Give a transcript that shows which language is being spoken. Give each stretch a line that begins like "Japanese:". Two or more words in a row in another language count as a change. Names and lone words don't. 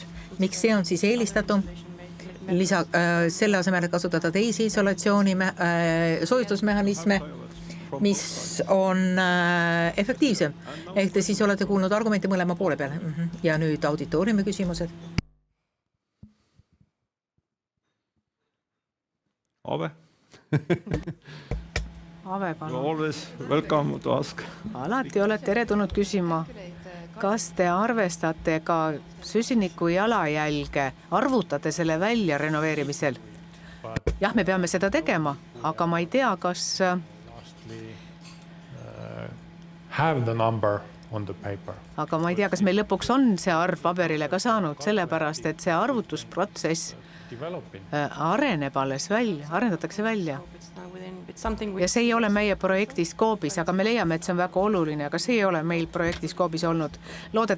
Estonian: Miks see on siis eelistatum? Selle asemel, et kasutada teisi isolatsiooni soojustusmehhanisme, mis on efektiivsem. Ehk te siis olete kuulnud argumente mõlema poole peale. Ja nüüd auditooriumi küsimused. Ave. Ave, palun.
English: Always welcome to ask.
Estonian: Alati olete teretulnud küsima, kas te arvestate ka süsiniku jalajälge, arvutate selle välja renoveerimisel? Jah, me peame seda tegema, aga ma ei tea, kas
English: have the number on the paper.
Estonian: Aga ma ei tea, kas meil lõpuks on see arv paberile ka saanud, sellepärast, et see arvutusprotsess areneb alles välja, arendatakse välja. Ja see ei ole meie projektis koobis, aga me leiame, et see on väga oluline, aga see ei ole meil projektis koobis olnud.